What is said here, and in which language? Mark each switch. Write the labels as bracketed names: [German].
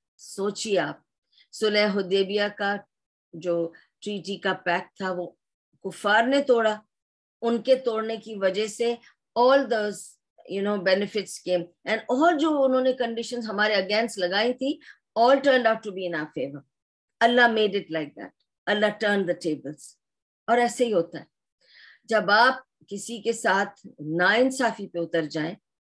[Urdu] سوچیے آپ، صلح حدیبیہ کا جو ٹریٹی کا پیکٹ تھا وہ کفار نے توڑا، ان کے توڑنے کی وجہ سے [English] all those benefits came and all [Urdu] جو انہوں نے کنڈیشنز ہمارے اگینسٹ لگائی تھی [English] all turned out to be in our favor. Allah made it like that. Allah turned the tables. [Urdu] اور ایسے ہی ہوتا ہے جب آپ کسی کے ساتھ ناانصافی پہ اتر جائیں.